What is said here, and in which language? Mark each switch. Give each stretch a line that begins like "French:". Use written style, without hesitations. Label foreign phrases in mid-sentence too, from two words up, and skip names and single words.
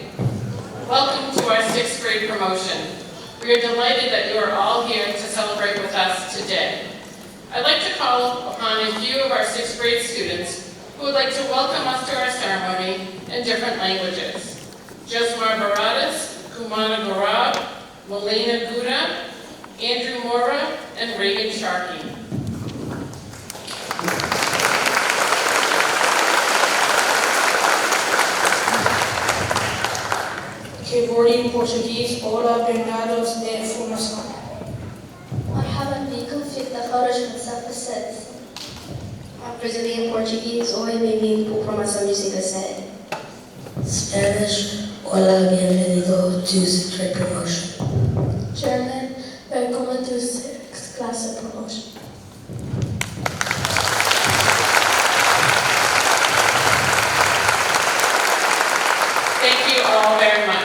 English: Welcome to our 6th grade promotion. We are delighted that you are all here to celebrate with us today. I'd like to call upon a few of our 6th grade students who would like to welcome us to our ceremony in different languages. Josmar Baradas, Kumana Garab, Melina Guda, Andrew Mora, and Reagan Sharkey.
Portuguese: Que em português, olá, bem-vindos de formação.
Arabic: مرحبا بكم في التخرج من صف السادس.
Portuguese: Apresentei em português, oi, bem-vindo para a formação de sexta série.
English: Spanish,
Spanish: hola, bienvenido
English: to 6th grade promotion. German, willkommen to 6th class promotion. Thank you all very much.